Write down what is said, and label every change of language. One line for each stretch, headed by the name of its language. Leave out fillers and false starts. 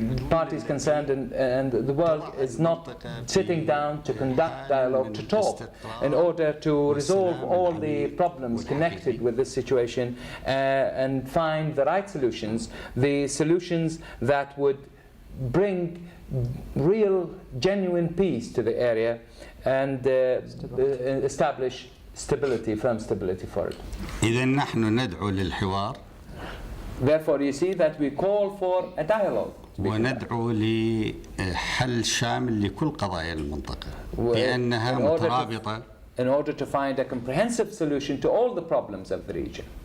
English: parties concerned and the world is not sitting down to conduct dialogue, to talk, in order to resolve all the problems connected with this situation and find the right solutions, the solutions that would bring real, genuine peace to the area and establish stability, firm stability for it.
Arabic: إذا نحن ندعو للحوار.
English: Therefore, you see that we call for a dialogue.
Arabic: وندعو لحل شامل لكل قضايا المنطقة لأنها مترابطة.
English: In order to find a comprehensive solution to all the problems of the region.